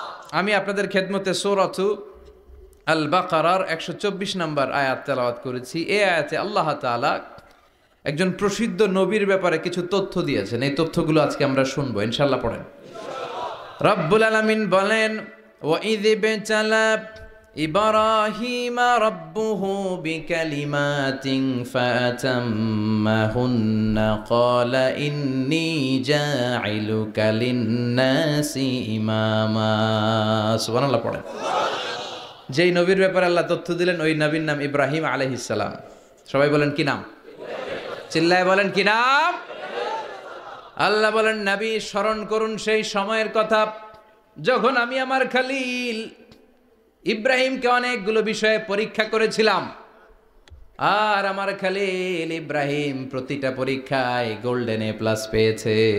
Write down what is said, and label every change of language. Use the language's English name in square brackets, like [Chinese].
[Bangla] আমি আপনাদের খেদমতে সূরাতু আল বাকারার 124 নম্বর আয়াত তেলাওয়াত করেছি। এই আয়াতে আল্লাহ তাআলা একজন প্রসিদ্ধ নবীর ব্যাপারে কিছু তথ্য দিয়েছেন। এই তথ্যগুলো আজকে আমরা শুনবো, ইনশাআল্লাহ পড়েন। রব্বুল আলামিন বলেন [Arabic] ওয়াইয বিতালা إبراهيم ربه بكلمات فأتمهن قال إني جاعلك للناس إماما [Bangla] সুবহানাল্লাহ পড়েন। যেই নবীর ব্যাপারে আল্লাহ তথ্য দিলেন ওই নবীর নাম ইব্রাহিম আলাইহিস সালাম। সবাই বলেন কি নাম? চিল্লায় বলেন কি নাম? আল্লাহ বলেন নবী স্মরণ করুন সেই সময়ের কথা যখন আমি আমার খলিল ইব্রাহিমকে অনেকগুলো বিষয়ে পরীক্ষা করেছিলাম, আর আমার খলিল ইব্রাহিম প্রতিটা পরীক্ষায় গোল্ডেন এ প্লাস পেয়েছে।